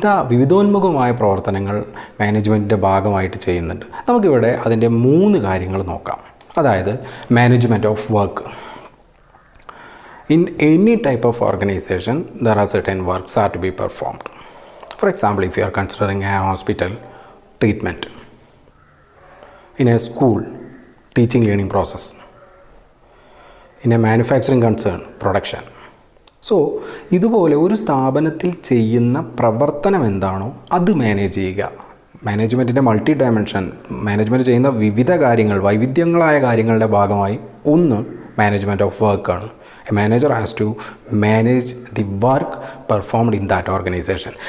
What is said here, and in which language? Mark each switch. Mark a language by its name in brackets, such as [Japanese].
[Malayalam] വിവിധോന്മുഖമായ പ്രവർത്തനങ്ങൾ മാനേജ്മെൻറ്റിൻ്റെ ഭാഗമായിട്ട് ചെയ്യുന്നുണ്ട്. നമുക്കിവിടെ അതിൻ്റെ 3 കാര്യങ്ങൾ നോക്കാം. അതായത് management of work. [English] In any type of organisation there are certain works are to be performed. For example, if you are considering a hospital treatment, in a school teaching learning process, in a manufacturing concern production. [Malayalam] So ഇതുപോലെ ഒരു സ്ഥാപനത്തിൽ ചെയ്യുന്ന പ്രവർത്തനം എന്താണോ അത് manage ചെയ്യുക. മാനേജ്മെൻറ്റിൻ്റെ multi dimension, management ചെയ്യുന്ന വിവിധ കാര്യങ്ങൾ, വൈവിധ്യങ്ങളായ കാര്യങ്ങളുടെ ഭാഗമായി ഒന്ന് മാനേജ്മെൻറ്റ് ഓഫ് വർക്കാണ്. [English] A manager has to manage the work performed in that organisation.